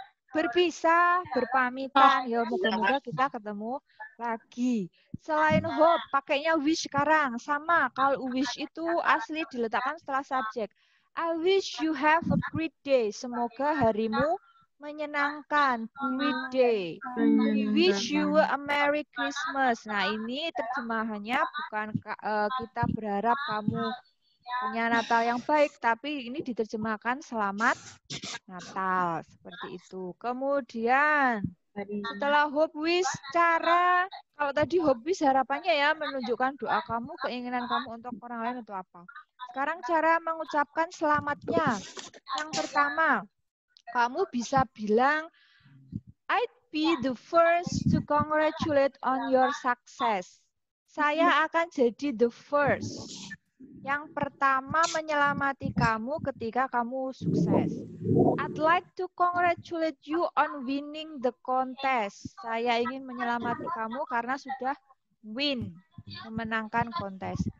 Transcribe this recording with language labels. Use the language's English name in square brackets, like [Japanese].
[Indonesian] Berpisah, berpamitan. Ya, moga-moga kita ketemu lagi. Selain hope, pakainya wish sekarang. Sama, kalau wish itu asli diletakkan setelah subjek. [English] I wish you have a great day. [Indonesian] Semoga harimu menyenangkan. [English] Great day. We wish you a Merry Christmas. [Indonesian] Nah, ini terjemahannya bukan kita berharap kamu punya Natal yang baik, tapi ini diterjemahkan selamat Natal. Seperti itu. Kemudian, setelah hope wish, cara, kalau tadi hope wish harapannya ya menunjukkan doa kamu, keinginan kamu untuk orang lain atau apa. Sekarang cara mengucapkan selamatnya. Yang pertama, kamu bisa bilang, [English] I'd be the first to congratulate on your success. [Indonesian] Saya akan jadi [English] the first. [Indonesian] Yang pertama menyelamati kamu ketika kamu sukses. [English] I'd like to congratulate you on winning the contest. [Indonesian] Saya ingin menyelamati kamu karena sudah win, memenangkan kontes.